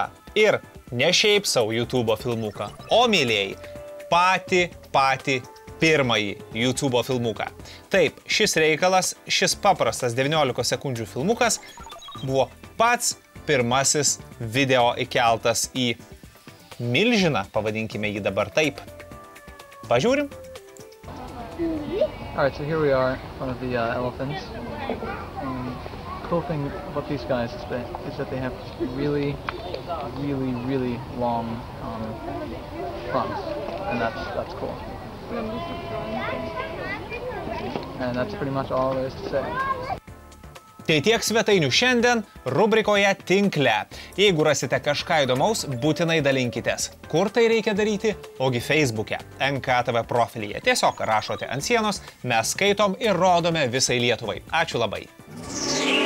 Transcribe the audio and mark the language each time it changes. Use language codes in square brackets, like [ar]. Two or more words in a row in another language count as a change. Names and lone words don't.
[lt] Ir ne šiaip savo YouTube filmuką, o mylėjai, patį pirmąjį YouTube filmuką. Taip, šis reikalas, šis paprastas 19 sekundžių filmukas buvo pats pirmasis video įkeltas į milžiną, pavadinkime jį dabar taip. Pažiūrim. [en] Alright, so here we are in front of the elephants. Cool thing about these guys is that they have really long fronts, and that's cool. And that's pretty much all there is to say. [lt] Tai tiek svetainių šiandien rubrikoje tinkle. Jeigu rasite kažką įdomaus, būtinai dalinkitės. Kur tai reikia daryti? Ogi Facebook'e, NKTV profilyje. Tiesiog rašote ant sienos, mes skaitom ir rodome visai Lietuvai.